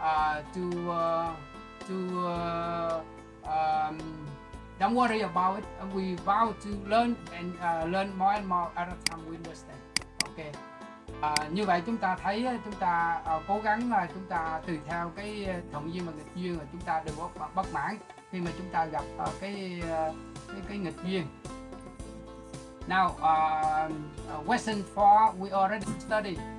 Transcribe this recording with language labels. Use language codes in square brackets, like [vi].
[en] Don't worry about it. We vow to learn and learn more and more. At a time we understand. Okay. [vi] Như vậy chúng ta thấy chúng ta cố gắng chúng ta tùy theo cái thuận duyên và nghịch duyên, là chúng ta đừng có bất mãn khi mà chúng ta gặp cái nghịch duyên. [en] Now, lesson 4 we already studied.